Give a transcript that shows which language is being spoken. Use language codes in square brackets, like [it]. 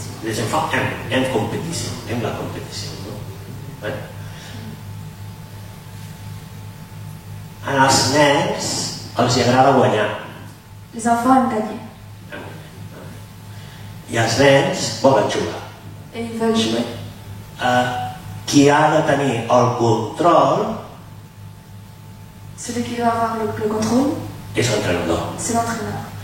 [fr] Les enfants aiment compétition, aiment la compétition. [ca] No? Els nens els agrada guanyar. [fr] Les enfants aiment gagner [ca] I els nens volen jugar. [fr] et ils veulent jouer. [ca] Qui ha de tenir el control [fr] Celui qui doit avoir le contrôle, [ca] és l'entrenador. [fr] c'est l'entraîneur.